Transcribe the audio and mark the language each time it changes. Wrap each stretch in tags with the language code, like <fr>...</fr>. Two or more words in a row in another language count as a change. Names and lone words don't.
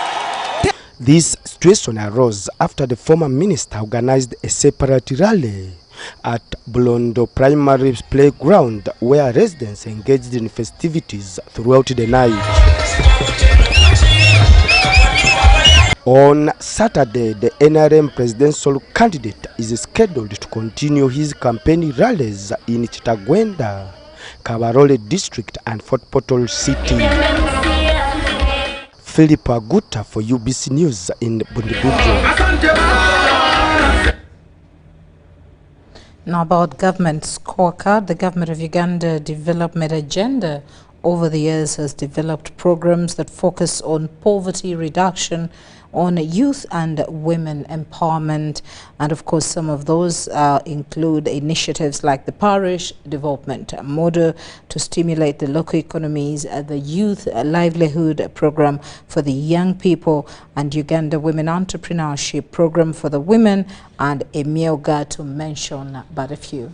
<en>This situation arose after the former minister organized a separate rally at Blondo Primary Playground, where residents engaged in festivities throughout the night. On Saturday, the NRM presidential candidate is scheduled to continue his campaign rallies in Chitagwenda, Kabarole District and Fort Portal City. Philip Aguta for UBC News in Bundibujo. Now about government scorecard, the government of Uganda development agenda over the years has developed programs that focus on poverty reduction, on youth and women empowerment, and of course some of those include initiatives like the parish development model to stimulate the local economies, the youth livelihood program for the young people, and Uganda Women Entrepreneurship program for the women, and Emioga, to mention but a few.</en>